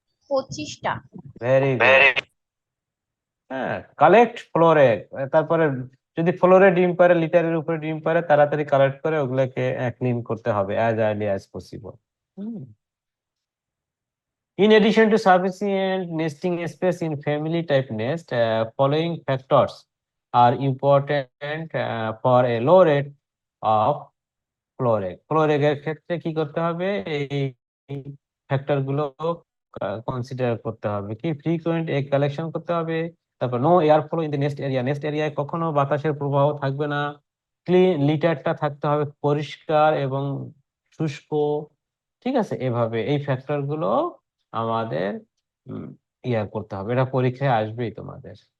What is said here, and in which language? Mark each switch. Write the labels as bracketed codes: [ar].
[bn] 25টা। [en] Very good. [bn] হ্যাঁ, collect ফ্লোরে, তারপরে যদি ফ্লোরে ডিম পারে, লিটারের উপরে ডিম পারে, তাড়াতাড়ি কালেক্ট করে ওগুলোকে ক্লিন করতে হবে [en] As early as possible. In addition to sufficient nesting space in family type nest, following factors are important for a low rate of floor egg. Floor egg [bn] এর ক্ষেত্রে কি করতে হবে, এই ফ্যাক্টর গুলো কনসিডার করতে হবে, কি ফ্রিকোয়েন্ট এগ কালেকশন করতে হবে, তারপর [en] no air flow in the nest area, [bn] nest এরিয়ায় কখনো বাতাসের প্রবাহ থাকবে না, ক্লিন লিটারটা থাকতে হবে পরিষ্কার এবং শুষ্ক। ঠিক আছে, এভাবে এই ফ্যাক্টর গুলো আমাদের ইয়া করতে হবে, এটা পরীক্ষায় আসবেই তোমাদের।